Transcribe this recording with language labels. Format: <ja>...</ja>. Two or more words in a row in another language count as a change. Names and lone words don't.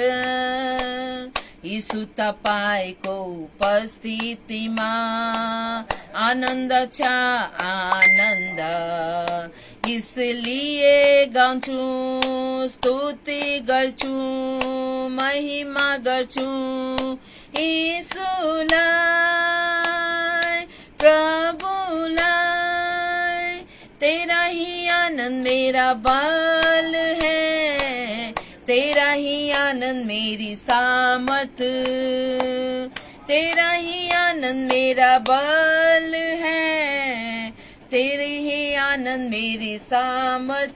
<ne>यीशु तपाईको उपस्थितिमा आनन्द छ आनन्द, इसलिए गाउँछु, स्तुति गर्छु, महिमा गर्छु यीशुलाई, प्रभुलाई।</ne> <hi>तेरा ही आनंद मेरा बल है, तेरा ही आनंद मेरी सामर्थ, तेरा ही आनंद मेरा बल है, तेरी ही आनंद मेरी सामर्थ।</hi>